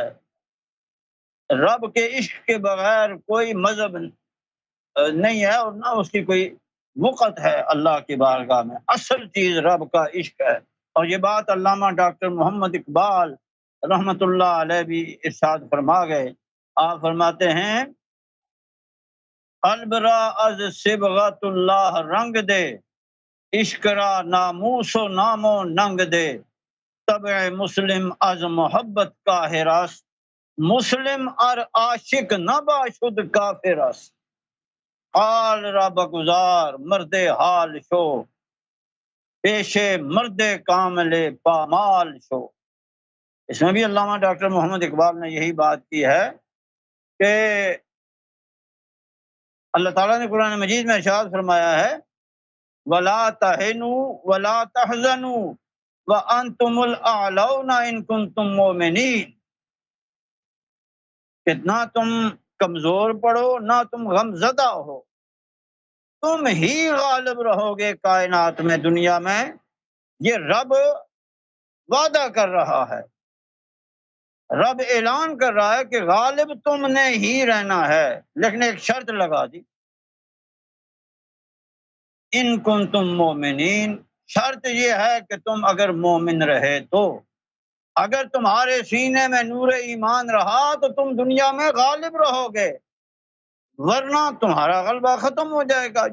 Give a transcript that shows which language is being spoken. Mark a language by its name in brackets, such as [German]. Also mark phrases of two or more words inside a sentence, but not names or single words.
[Urdu] رب کے عشق کے بغیر کوئی مذہب نہیں ہے اور نہ اس کی کوئی وقت ہے اللہ کی بارگاہ میں، اصل چیز رب کا عشق ہے، اور یہ بات علامہ ڈاکٹر محمد اقبال [Arabic] رحمت اللہ علیہ [Urdu] بھی ارشاد فرما گئے. آپ فرماتے ہیں [Persian] قلب را از صبغت اللہ رنگ دے، عشق را ناموس و نام و ننگ دے، طبع مسلم از محبت کا ہراس، مسلم ار عاشق نہ باشد کافر است، حال را بگزار مرد حال شو، پیش مرد کامل پامال شو. [Urdu] اس میں بھی علامہ ڈاکٹر محمد اقبال نے یہی بات کی ہے کہ اللہ تعالیٰ نے قرآن مجید میں ارشاد فرمایا ہے [Arabic] وَلَا تَهِنُوا وَلَا تَحْزَنُوا وَأَنْتُمُ الْأَعْلَوْنَ إِن كُنتُم مُؤْمِنِينَ، [Urdu] کتنا تم کمزور پڑو نہ تم غم زدہ ہو، تم ہی غالب رہو گے کائنات میں، دنیا میں. یہ رب وعدہ کر رہا ہے، رب اعلان کر رہا ہے کہ غالب تم نے ہی رہنا ہے، لیکن ایک شرط لگا دی، [Arabic] ان کنتم مومنین، [Urdu] شرط یہ ہے کہ تم اگر مومن رہے تو، اگر تمہارے سینے میں نور ایمان رہا تو تم دنیا میں غالب رہو گے، ورنہ تمہارا غلبہ ختم ہو جائے گا.